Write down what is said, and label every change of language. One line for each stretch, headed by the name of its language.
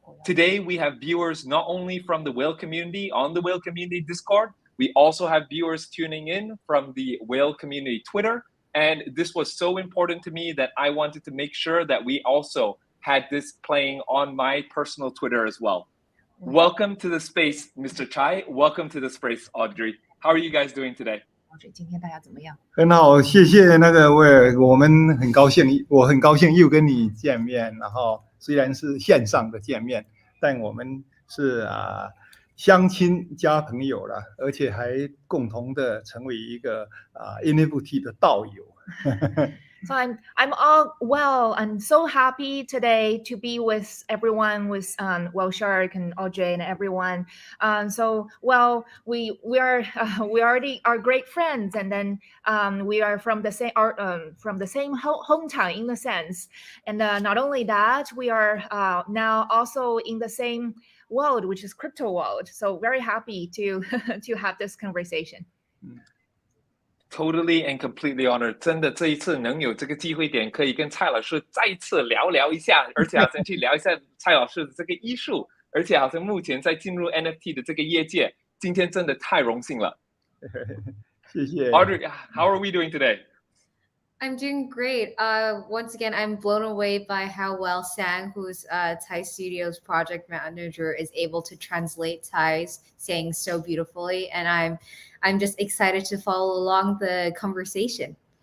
English: Today, we have viewers not only from the Whale community on the Whale community Discord, we also have viewers tuning in from the Whale community Twitter. And this was so important to me that I wanted to make sure that we also had this playing on my personal Twitter as well. Welcome to the space, Mr. Cai. Welcome to the space, Audrey. How are you guys doing today?
Chinese: 今天大家怎么样？很好，谢谢那个威尔，我们很高兴，我很高兴又跟你见面。然后虽然是线上的见面，但我们是相亲加朋友了，而且还共同的成为一个NFT 的道友。
English: So I'm all well. I'm so happy today to be with everyone, with WhaleShark and Audrey and everyone. So well, we already are great friends, and then we are from the same hometown in the sense. And not only that, we are now also in the same world, which is crypto world. So very happy to to have this conversation. Totally and completely honored.
Chinese: 真的这一次能有这个机会点，可以跟蔡老师再一次聊一下，而且好像去聊一下蔡老师的这个艺术，而且好像目前在进入 NFT 的这个业界，今天真的太荣幸了。谢谢。
English: Audrey, how are we doing today? I'm doing great. Once again, I'm blown away by how well Sang, who's Cai Studios project manager, is able to translate Cai's saying so beautifully, and I'm just excited to follow along the conversation.